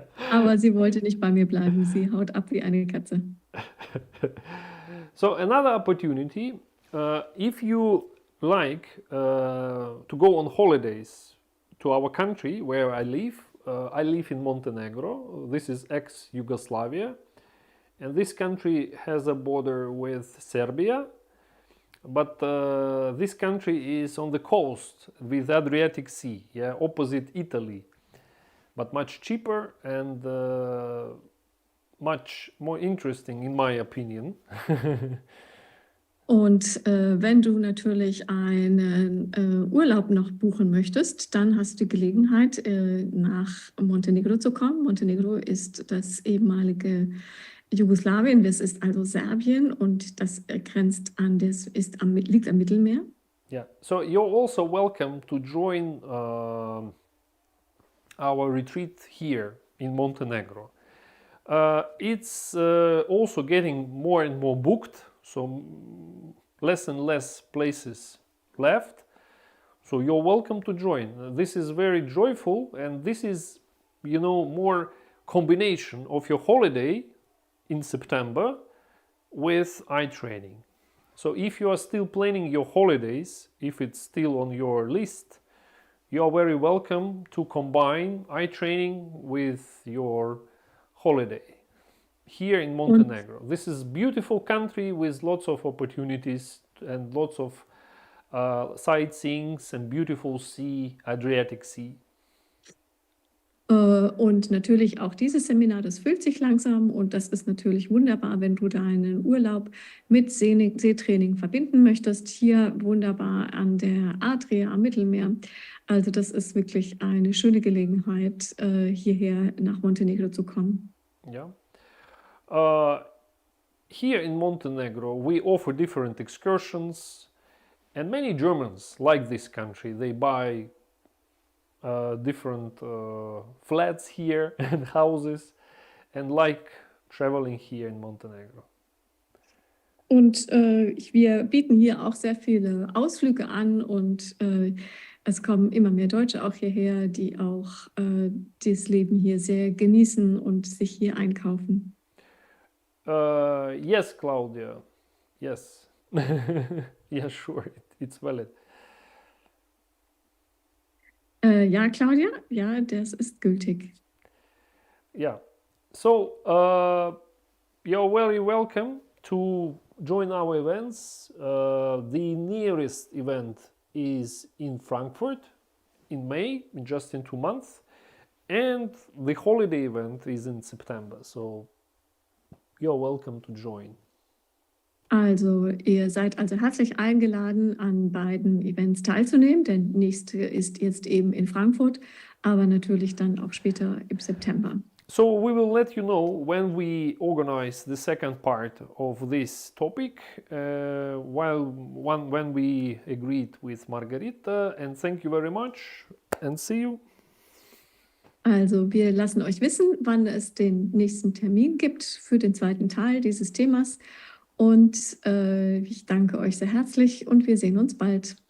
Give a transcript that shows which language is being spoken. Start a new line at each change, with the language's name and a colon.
German: Aber sie wollte nicht bei mir bleiben. Sie haut ab wie eine Katze.
English: So another opportunity, if you like to go on holidays to our country where I live in Montenegro. This is ex-Yugoslavia, and this country has a border with Serbia. but this country is on the coast with Adriatic Sea, yeah, opposite Italy, but much cheaper and much more interesting in my opinion.
German: Und wenn du natürlich einen Urlaub noch buchen möchtest, dann hast du die Gelegenheit, nach Montenegro zu kommen. Montenegro ist das ehemalige Jugoslawien, das ist also Serbien und das grenzt an, liegt am Mittelmeer.
English: Yeah, so you're also welcome to join our retreat here in Montenegro. It's also getting more and more booked, so less and less places left. So you're welcome to join. This is very joyful, and this is, more combination of your holiday in September with eye training. So if you are still planning your holidays, if it's still on your list, you are very welcome to combine eye training with your holiday here in Montenegro. This is a beautiful country with lots of opportunities and lots of sightseeing and beautiful sea, Adriatic Sea.
German: Und natürlich auch dieses Seminar, das füllt sich langsam und das ist natürlich wunderbar, wenn du deinen Urlaub mit Seetraining verbinden möchtest. Hier wunderbar an der Adria am Mittelmeer. Also das ist wirklich eine schöne Gelegenheit, hierher nach Montenegro zu kommen.
English: Yeah. Here in Montenegro, we offer different excursions, and many Germans like this country. They buy different flats here and houses and like traveling here in Montenegro.
German: Und wir bieten hier auch sehr viele Ausflüge an und es kommen immer mehr Deutsche auch hierher, die auch das Leben hier sehr genießen und sich hier einkaufen.
English: Yes, Claudia. Yes. Yeah, sure. It's valid.
German: Ja, Claudia, ja, das ist gültig.
English: Yeah. So you're very welcome to join our events. The nearest event is in Frankfurt in May, just in 2 months, and the holiday event is in September. So you're welcome to join.
German: Also, ihr seid also herzlich eingeladen, an beiden Events teilzunehmen. Der nächste ist jetzt eben in Frankfurt, aber natürlich dann auch später im September.
English: So we will let you know when we organize the second part of this topic, when we agreed with Margarita. And thank you very much and see you.
German: Also, wir lassen euch wissen, wann es den nächsten Termin gibt für den zweiten Teil dieses Themas. Und ich danke euch sehr herzlich und wir sehen uns bald.